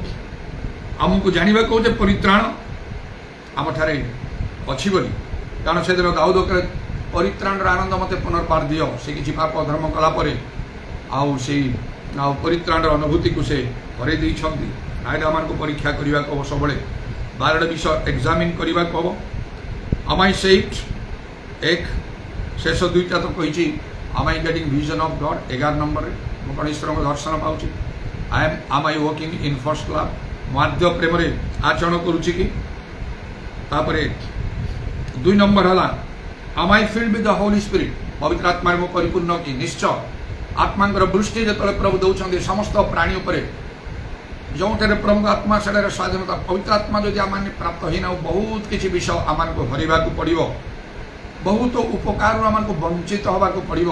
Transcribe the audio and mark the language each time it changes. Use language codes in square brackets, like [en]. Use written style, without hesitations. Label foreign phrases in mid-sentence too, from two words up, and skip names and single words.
[or] ଆମକୁ ଜାଣିବାକୁ ଯେ ପରିତ୍ରାଣ ଆମଠାରେ ଅଛି ବୋଲି। କାରଣ ସେଦିନ ଦାଉଦ କହିଲେ, ପରିତ୍ରାଣର ଆନନ୍ଦ ମୋତେ ପୁନର୍ବାର ଦିଅ। ସେ କିଛି ପାପ ଧର୍ମ କଲା ପରେ ଆଉ ସେଇ ଆଉ ପରିତ୍ରାଣର ଅନୁଭୂତିକୁ ସେ କରେଇ ଦେଇଛନ୍ତି। ଆଇଟା ଆମକୁ ପରୀକ୍ଷା କରିବାକୁ ହେବ, ସବୁବେଳେ 12ଟା ବିଷୟ ଏକ୍ଜାମିନ୍ କରିବାକୁ ହେବ। [en] am I saved? [or] 1 ଶେଷ 2ଟା ତ କହିଛି [en] am I getting vision of God? [or] 11 ନମ୍ବରରେ ମୁଁ କ'ଣ ଈଶ୍ୱରଙ୍କ ଦର୍ଶନ ପାଉଛି? [en] am I walking in first love? [or] ମୁଁ ଆଦ୍ୟ ପ୍ରେମରେ ଆଚରଣ କରୁଛି କି? ତାପରେ 2 ନମ୍ବର ହେଲା [en] am I filled with the Holy Spirit? [or] ପବିତ୍ର ଆତ୍ମାରେ ମୁଁ ପରିପୂର୍ଣ୍ଣ କି? ନିଶ୍ଚୟ। ଆତ୍ମାଙ୍କର ଦୃଷ୍ଟି ଯେତେବେଳେ ପ୍ରଭୁ ଦେଉଛନ୍ତି ସମସ୍ତ ପ୍ରାଣୀ ଉପରେ, ଯେଉଁଠାରେ ପ୍ରଭୁଙ୍କ ଆତ୍ମା ସେଠାରେ ସ୍ୱାଧୀନତା। ପବିତ୍ର ଆତ୍ମା ଯଦି ଆମମାନେ ପ୍ରାପ୍ତ ହେଇନାଉ, ବହୁତ କିଛି ବିଷୟ ଆମମାନଙ୍କୁ ହରାଇବାକୁ ପଡ଼ିବ, ବହୁତ ଉପକାରରୁ ଆମକୁ ବଞ୍ଚିତ ହେବାକୁ ପଡ଼ିବ।